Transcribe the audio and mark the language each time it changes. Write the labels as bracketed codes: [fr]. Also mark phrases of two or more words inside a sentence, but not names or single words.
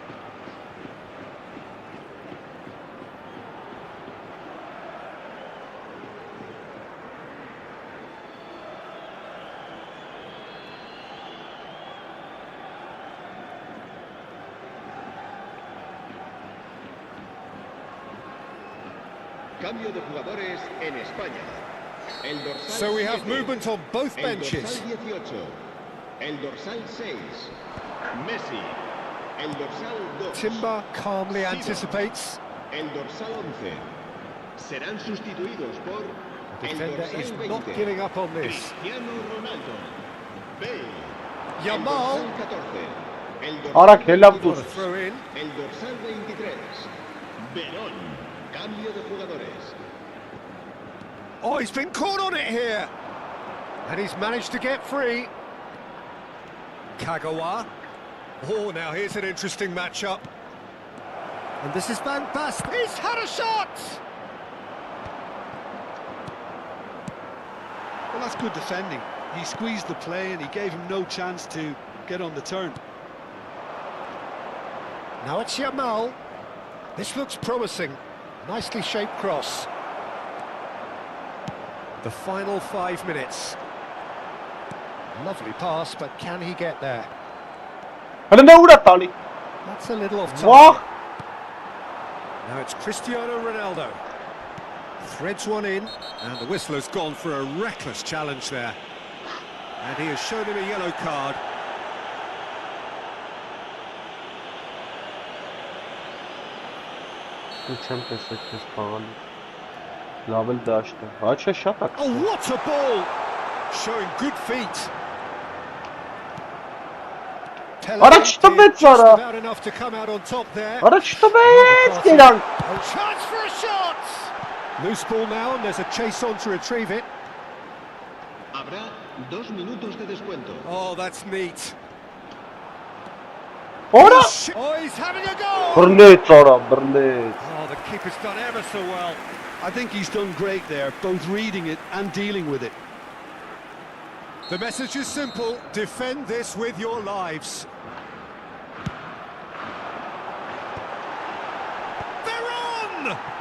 [es] Cambio de jugadores en España. El dorsal [en] So we have 7, movement on both [es] el [en] benches. [es] dorsal 18, el dorsal 6, Messi, el dorsal 2, [en] Timber calmly Sidon, anticipates. [es] el dorsal 11. Serán sustituidos por [en] The [es] el [en] defender [es] dorsal [en] is 20, not giving up on this. [es] Cristiano Ronaldo, Bale, Yamal. el dorsal 14, el [hy] Արա [es] dorsal [hy] քելավ [es] 22, [en] Got a throw in. [es] el dorsal 23, Verón, cambio de jugadores. [en] Oh, he's been caught on it here. And he's managed to get free. Kagawa. Oh, now here's an interesting matchup. And this is Van Basten. He's had a shot! Well, that's good defending. He squeezed the play and he gave him no chance to get on the turn. Now it's Yamal. This looks promising. Nicely shaped cross. The final 5 minutes. Lovely pass, but can he get there? [hy] Հələ նա ուր է տալի։ [en] That's a little off [hy] Վախ։ [en] target. Now it's Cristiano Ronaldo. Threads one in, and the whistler's gone for a reckless challenge there. And he has shown him a yellow card. [hy] Չեմ տեսել քեզ խաղալու։ Լավ էլ դաշտ է։ Հա չէ, շատ է։ [en] Oh, what a ball! Showing good feet. [hy] Առաջ տվեց արա։ [en] About enough to come out on top there. [hy] Առաջ տվեց գնանք։ [en] Oh, chance for a shot! Loose ball now, and there's a chase on to retrieve it. [es] Habrá 2 minutos de descuento. [en] Oh, that's neat. Ora! Oh, he's having a goal! [hy] Բռնեց արա, բռնեց։ [en] Oh, the keeper's done ever so well. I think he's done great there, both reading it and dealing with it. The message is simple: defend this with your lives. They're on!